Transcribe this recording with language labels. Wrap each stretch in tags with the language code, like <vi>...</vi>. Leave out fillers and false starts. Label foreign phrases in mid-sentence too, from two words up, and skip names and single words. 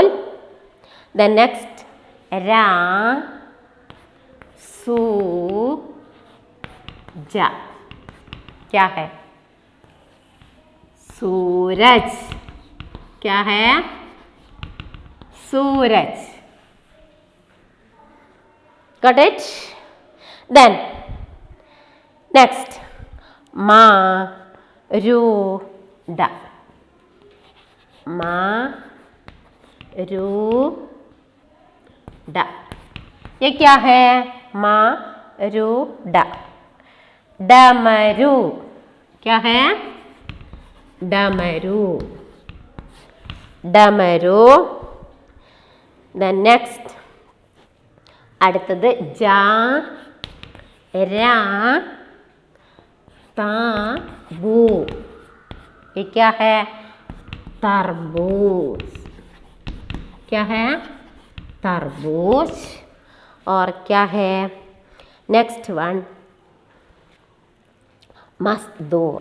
<en>the next</en> <hi>रा सू जा क्या है? सूरज। क्या है? सूरज।</hi> <en>Got it? Then next ma ru da.</en> <hi>Ma ru da ये क्या है? मा रू डा। डमरू क्या है? डमरू। डमरू।</hi> <en>Then next</en> <hi>അടുത്തത് ജാ രാ ता बू ये क्या है? तरबूज। क्या है? तरबूज। और क्या है?</hi> <en>next one मजदूर।</en>